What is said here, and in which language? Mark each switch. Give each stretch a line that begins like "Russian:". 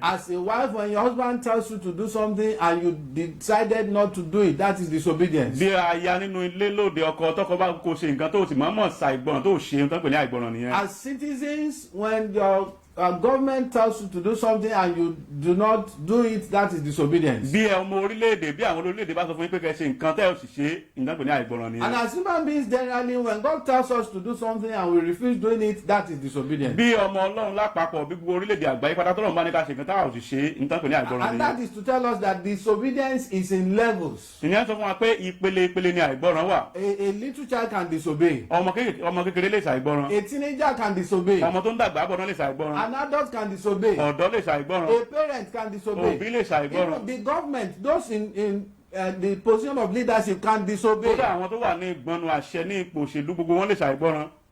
English: As a wife, when your husband tells you to do something and you decided not to do it, that is disobedience.
Yoruba: Bí aya nínú ilé lóde ọkọ tọkọ bá kò ṣe nǹkan tó sì mọ̀ ṣàìgbọràn tó ṣe ń tán pè ní àìgbọràn nìyẹn.
English: As citizens, when your government tells you to do something and you do not do it, that is disobedience.
Yoruba: Bí ọmọ orílẹ̀-èdè bí àwọn orílẹ̀-èdè bá sọ fún yín pé kẹ́ ṣe nǹkan tẹ́ ò sì ṣe ń tán pè ní àìgbọràn nìyẹn.
English: And as human beings generally, when God tells us to do something and we refuse doing it, that is disobedience.
Yoruba: Bí ọmọ Ọlọ́run lápapọ̀ bí gbogbo orílẹ̀-èdè àgbáyé pátá tọ́lọ́run bá ní ká ṣe nǹkan tá ò sì ṣe ń tán pè ní àìgbọràn
English: And
Yoruba: nìyẹn.
English: that is to tell us that disobedience is in levels.
Yoruba: Ìyẹn sọ fún wa pé ìpele ni àìgbọràn wà.
English: A little child can disobey.
Yoruba: Ọmọ kékeré lè ṣàìgbọràn.
English: A teenager can disobey.
Yoruba: Ọmọ tó ń dàgbà bọ̀ náà lè ṣàìgbọràn.
English: An adult can disobey.
Yoruba: Ọ̀dọ́ lè ṣàìgbọràn.
English: A parent can disobey.
Yoruba: Òbí lè ṣàìgbọràn.
English: Even the government, those in the position of leadership can disobey.
Yoruba: Kódà àwọn tó wà ní ìgbọnnu àṣẹ ní ipò òṣèlú gbogbo wọn lè ṣàìgbọràn.